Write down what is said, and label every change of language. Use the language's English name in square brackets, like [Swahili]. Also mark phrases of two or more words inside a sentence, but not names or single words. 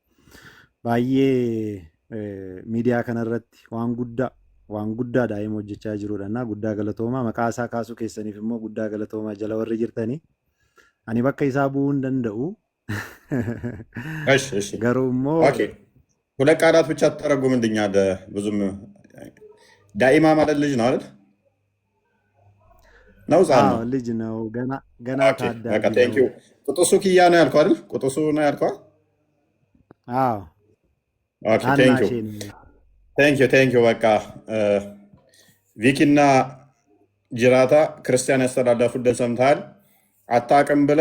[Oromo] Baay'ee miidiyaa kanarratti waan guddaa daa'ima hojjechaa jiruudha. እና guddaa galatoomaa maqaa isaa kaasuu keessaniif immoo guddaa galatoomaa jala warri jirtanii. Ani bakka isaa bu'uu hin danda'u. garuu immoo [Amharic] ሁለት ቃላት ብቻ ተተረጉምልኛል። ብዙም ዳኢማ ማለት ልጅ ነው አይደል? ነው ልጅ ነው ገና ታዳጊ ነው። ቁጥሱ ኪያ ነው ያልከው አይደል? ቁጥሱ ነው ያልከው? ቴንኪው። በቃ ቪኪ እና ጅራታ ክርስቲያን ያስተላለፉትን ሰምተሃል። አታውቅም ብለው